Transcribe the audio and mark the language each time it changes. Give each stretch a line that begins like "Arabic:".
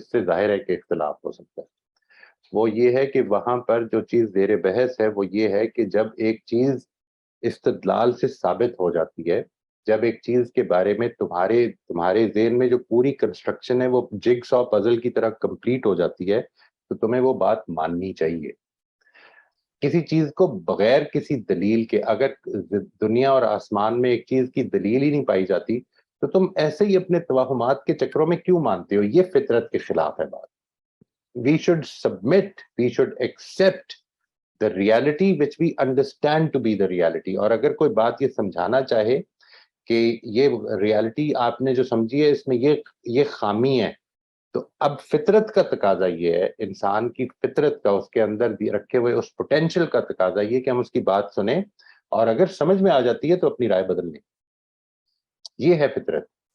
Urdu: اس سے ظاہر ہے کہ اختلاف ہو سکتا ہے. وہ یہ ہے کہ وہاں پر جو چیز زیر بحث ہے وہ یہ ہے کہ جب ایک چیز استدلال سے ثابت ہو جاتی ہے، جب ایک چیز کے بارے میں تمہارے ذہن میں جو پوری کنسٹرکشن ہے وہ جگ سا پزل کی طرح کمپلیٹ ہو جاتی ہے، تو تمہیں وہ بات ماننی چاہیے. کسی چیز کو بغیر کسی دلیل کے، اگر دنیا اور آسمان میں ایک چیز کی دلیل ہی نہیں پائی جاتی تو تم ایسے ہی اپنے توہمات کے چکروں میں کیوں مانتے ہو؟ یہ فطرت کے خلاف ہے بات.
English: We should submit, we should accept the reality which we understand to be the reality.
Urdu: اور اگر کوئی بات یہ سمجھانا چاہے کہ یہ ریالٹی آپ نے جو سمجھی ہے اس میں یہ خامی ہے، تو اب فطرت کا تقاضا یہ ہے، انسان کی فطرت کا، اس کے اندر رکھے ہوئے اس پوٹینشل کا تقاضا یہ کہ ہم اس کی بات سنیں اور اگر سمجھ میں آ جاتی ہے تو اپنی رائے بدل لیں. یہ ہے فطرت.